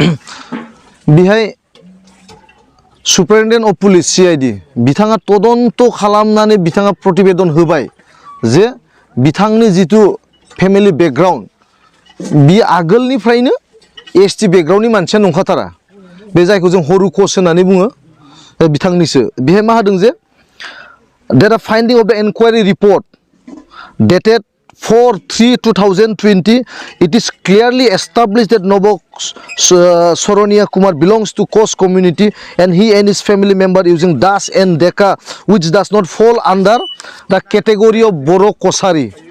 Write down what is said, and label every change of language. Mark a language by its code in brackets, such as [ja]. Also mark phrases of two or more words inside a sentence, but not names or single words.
[brx] बेहाय [en] superintendent of police [brx] CID बिथाङा तदन्त खालामनानै बिथाङा प्रतिवेदन होबाय जे बिथांनि जिथु [en] family background [brx] बि आगोलनिफ्रायनो ST बेकग्राउन्डनि मानसिया नंखाथारा बे जायखौ जों हरुकस होननानै बुङो बिथांनिसो बेहाय मा होदों जे [en] date of finding of the enquiry report dated 4/3/2020 it is clearly established that Nobo Soronia Kumar belongs to Kos community and he and his family member using Das and Deka which does not fall under the category of Boro Kosari.